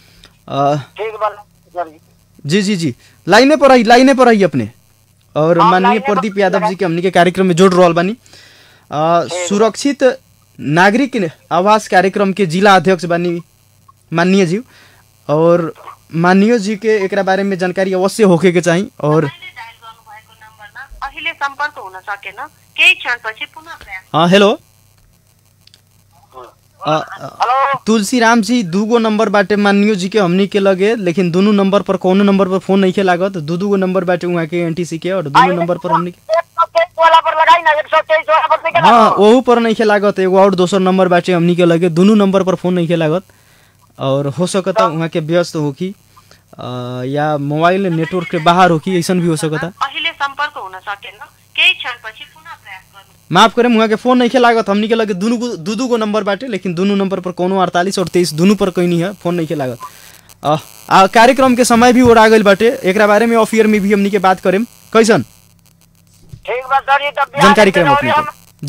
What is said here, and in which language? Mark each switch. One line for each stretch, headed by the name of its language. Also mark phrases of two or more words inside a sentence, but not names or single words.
Bhojpuri: जी जी जी लाइने पर रही अपने और माननीय प्रदीप यादव जी के हमनी के कार्यक्रम में जोड़ रहल बानी। सुरक्षित नागरिक आवास कार्यक्रम के जिला अध्यक्ष बानी माननीय जी और माननीय जी के एकरा बारे में जानकारी अवश्य होके के चाहिए और
Nepali: संपर्क हुन सकेन केही क्षणपछि पुनः प्रयास।
Bhojpuri: हेलो तुलसीराम जी दूगो नंबर बाटे माननीय जी के हमनी के लगे लेकिन दोनों नंबर पर कोनो नंबर पर फोन नहीं के लागत। दो नंबर बाटे वहाँ के एनटीसी के और दोनों नंबर पर हमनी हाँ वहू पर नहीं के लागत। एगो और दोसर नंबर बाटे हमनी के लगे दोनों नंबर पर फोन नहीं के लागत और हो सकता वहाँ के व्यस्त हो की या मोबाइल नेटवर्क के बाहर हो की ऐसा भी हो सकता।
Nepali: संपर्क हुन सकेन केही क्षणपछि पुनः प्रयास गर्नु।
Bhojpuri: माफ करें वहाँ के फोन नहीं के लागत। हमनी के लगे दू गो नंबर बाटे लेकिन दोनों नंबर पर कोनो 48 और 23 दोनों पर कहीं नहीं है फोन नहीं के लागत। कार्यक्रम के समय भी ओरा गइल बाटे एकरा बारे में
English: off air
Bhojpuri: में भी हमनी के बात करें कैसन जानकारी करें अपने के।